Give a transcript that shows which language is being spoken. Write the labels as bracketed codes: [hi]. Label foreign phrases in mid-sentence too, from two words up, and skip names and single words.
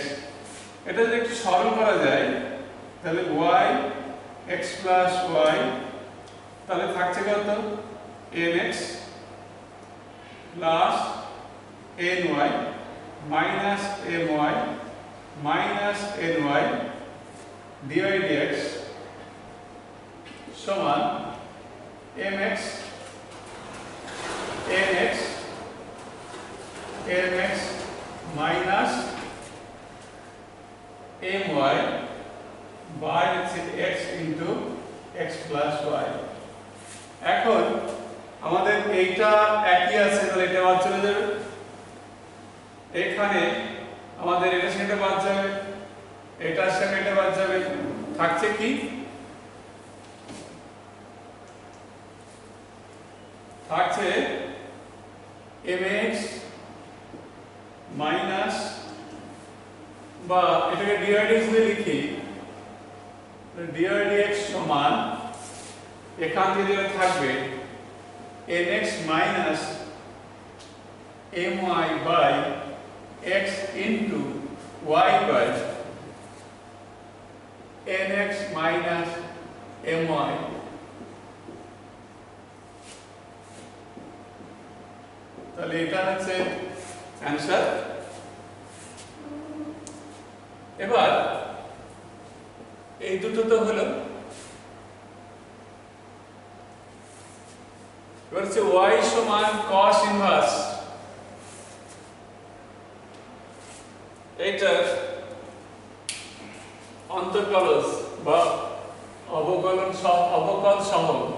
[bn] এটা যদি একটু সরল করা যায় তাহলে [en] y x plus y [bn] তাহলে থাকছে কত nx [en] plus ny minus my minus ny dy dx সমান mx nx mx minus my by x into x plus y। [bn] এখন আমাদের এইটা একই আছে তাহলে এটা বাদ চলে যাবে এখানে আমাদের এটা সেটা বাদ যাবে এটার সাথে এটা বাদ যাবে থাকছে কি থাকছে mx মাইনাস বা এটাকে [en] dy dx [bn] দিয়ে লিখি [en] dy dx [bn] সমান এখান থেকে যেটা থাকবে [en] nx minus my by x into y by nx minus my। [bn] তাহলে এটা হচ্ছে অ্যানসার। এবার এই দুটো তো হলো এবার হচ্ছে y সমান [en] cos inverse [bn] এইটার অন্তর্কলজ বা অবকল সহ